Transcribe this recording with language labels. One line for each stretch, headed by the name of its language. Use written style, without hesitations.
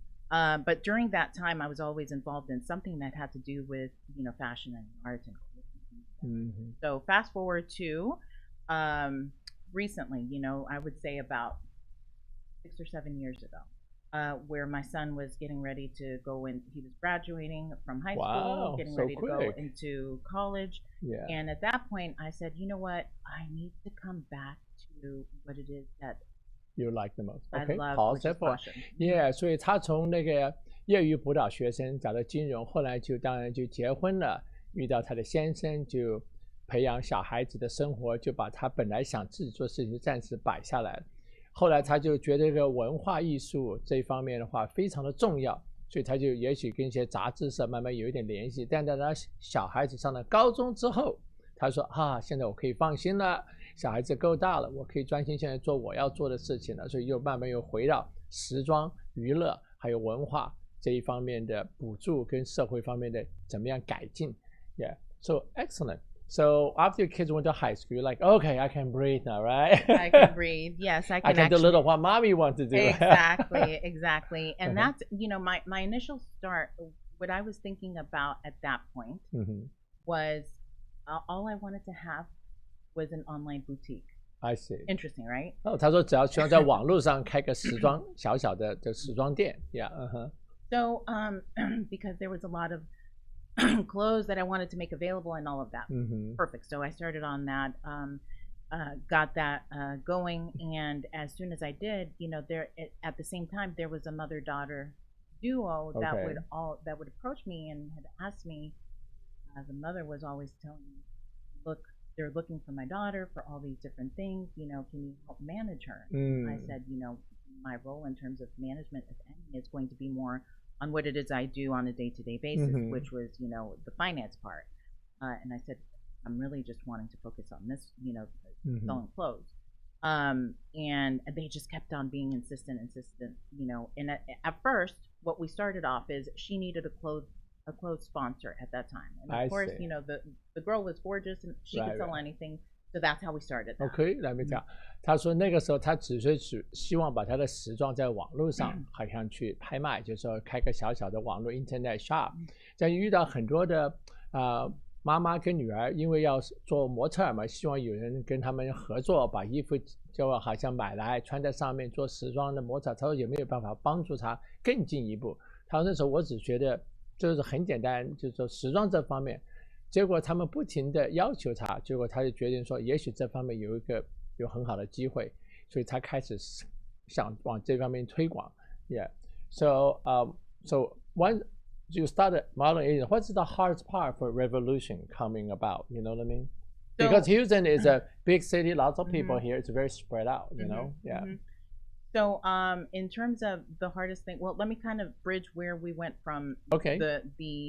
English: But during that time, I was always involved in something that had to do with, fashion and art and So fast forward to recently, I would say about 6 or 7 years ago, where my son was getting ready to go in. He was graduating from high school, getting ready to go into college. Yeah. And at that point, I said, you know what? I need to come back to what it is that you like the most. I Okay, love, pause which is that for fashion.
Chinese: Yeah, 所以他从那个业余辅导学生找到金融，后来就当然就结婚了，遇到他的先生，就培养小孩子的生活，就把他本来想自己做事情暂时摆下来了。后来他就觉得这个文化艺术这一方面的话非常的重要，所以他就也许跟一些杂志社慢慢有一点联系。但在他小孩子上了高中之后，他说现在我可以放心了，小孩子够大了，我可以专心现在做我要做的事情了，所以又慢慢又回到时装、娱乐还有文化这一方面的补助跟社会方面的怎么样改进。
English: Yeah, so excellent. So after your kids went to high school, you're like, okay, I can breathe now, right? I can breathe. Yes, I can. I can do a little what mommy wants to do. Exactly. And that's, my initial start, what I was thinking about at that point was all I wanted to have was an online boutique. I see. Interesting, right?
Chinese: 他说只要希望在网络上开个时装小小的时装店。
English: Yeah. So because there was a lot of clothes that I wanted to make available and all of that. Perfect. So I started on that, got that going, and as soon as I did, at the same time there was a mother-daughter duo that would approach me and had asked me. The mother was always telling me, "Look, they're looking for my daughter for all these different things. Can you help manage her?" I said, my role in terms of management, if any, is going to be more on what it is I do on a day-to-day basis, which was, the finance part. And I said, I'm really just wanting to focus on this, selling clothes. And they just kept on being insistent, and at first, what we started off is she needed a a close sponsor at that time. And I of course, see. the girl was gorgeous and she could sell anything. So that's how we started.
Chinese: OK， 来没讲。他说那个时候他只是希望把他的时装在网络上好像去拍卖，就是说开个小小的网络 Internet shop。但遇到很多的妈妈跟女儿，因为要做模特儿嘛，希望有人跟他们合作，把衣服就好像买来穿在上面做时装的模特。他说有没有办法帮助他更进一步？他说那时候我只觉得就是很简单，就是说时装这方面。结果他们不停的要求他，结果他就决定说，也许这方面有很好的机会，所以他开始想往这方面推广。
English: Yeah, so once you started modeling agent, what's the hardest part for revolution coming about? You know what I mean? Because Houston is a big city, lots of people here. It's very spread out. You know, yeah. So, in terms of the hardest thing, well, let me kind of bridge where we went from the